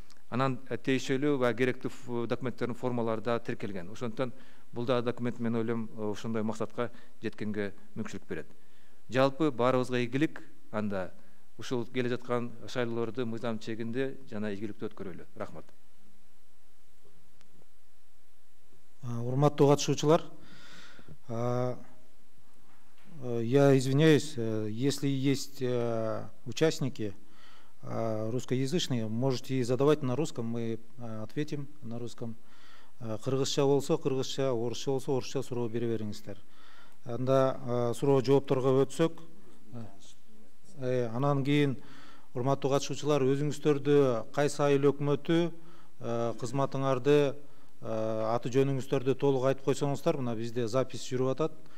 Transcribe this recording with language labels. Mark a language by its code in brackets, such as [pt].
[ky] Анан тиешелүү ва керектүү документтердин формалары да тиркелген. Ошондуктан бул да документ, мен ойлойм, ошондой максатка жеткенге мүмкүнчүлүк берет. Жалпы баарыбызга ийгилик, анда ушул келе жаткан шайлоолорду мыйзам чегинде жана ийгиликтүү өткөрөлү. Рахмат. Урматтуу катышуучулар, [ru] я извиняюсь, если есть участники русскоязычные, можете задавать на русском, мы ответим на русском. [ky] Кыргызча болсо кыргызча, орусча болсо орусча суроо бере бериңиздер. Анда суроо жоопторго өтсөк, анан кийин урматтуу катышуучулар, өзүңүздөрдү кайсы айыл өкмөтү кызматыңарды аты жөнүңүздөрдү толук айтып койсоңуздар, мына бизде запись жүрүп атат.